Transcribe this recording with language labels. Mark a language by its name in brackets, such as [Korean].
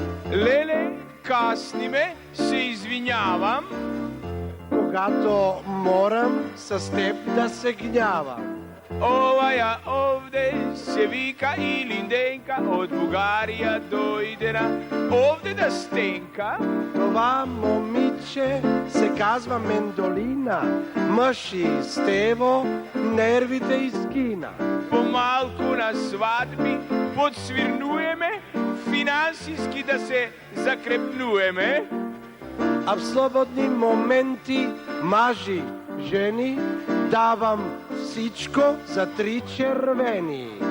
[Macedonian] Леле, касниме, се извинјавам. [Bulgarian] Когато морам с теб да се гнявам. [Macedonian] Оваја овде се вика Илинденка, од Бугарија дојдена, овде да стенка. [Bulgarian] Това момиче се казва Мендолина. Мъж и Стево нервите изкина. [Macedonian] Помалку на свадби подсвирнуеме финансиски да се закрепнуеме. [Bulgarian] А в слободни моменти, мажи, жени, давам всичко за 3 червени.